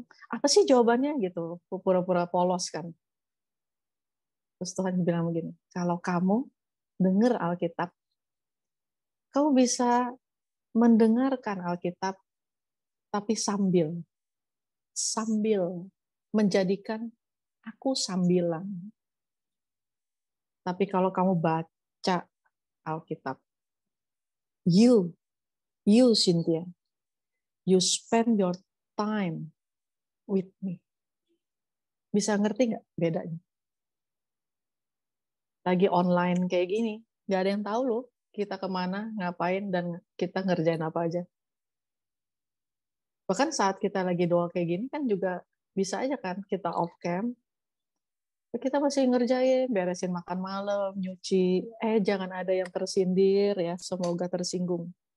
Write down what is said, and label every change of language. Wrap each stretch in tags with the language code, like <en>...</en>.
<id>Apa sih jawabannya gitu? Pura-pura polos kan. Terus Tuhan bilang begini, kalau kamu dengar Alkitab, kamu bisa mendengarkan Alkitab, tapi sambil menjadikan aku sambilan. Tapi kalau kamu baca Alkitab,</id> <en>you Cynthia, you spend your time with me.</en> <id>Bisa ngerti nggak bedanya? Lagi online kayak gini, nggak ada yang tahu loh kita kemana, ngapain, dan kita ngerjain apa aja. Bahkan saat kita lagi doa kayak gini kan juga bisa aja kan kita off cam, kita masih ngerjain, beresin makan malam, nyuci, jangan ada yang tersindir ya, semoga tersinggung.</id>